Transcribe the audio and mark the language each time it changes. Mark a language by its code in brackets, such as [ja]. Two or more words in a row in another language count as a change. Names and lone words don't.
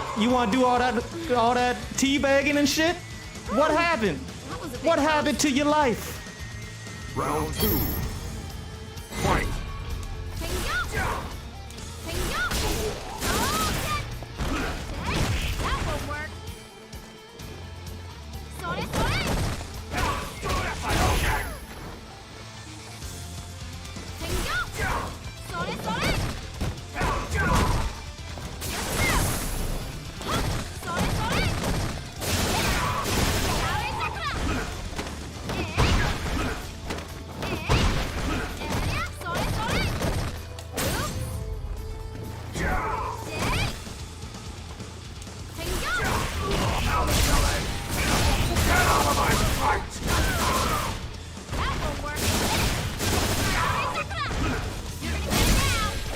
[en] You want to do all that teabagging and shit? What happened? That was a big What happened to your life? Round 2. Fight. That won't work. [ja] Sore, sore. Sore, sore. Sore, sore. Sakura. Sore, sore. [en] That won't work. Sakura. You're gonna get it now.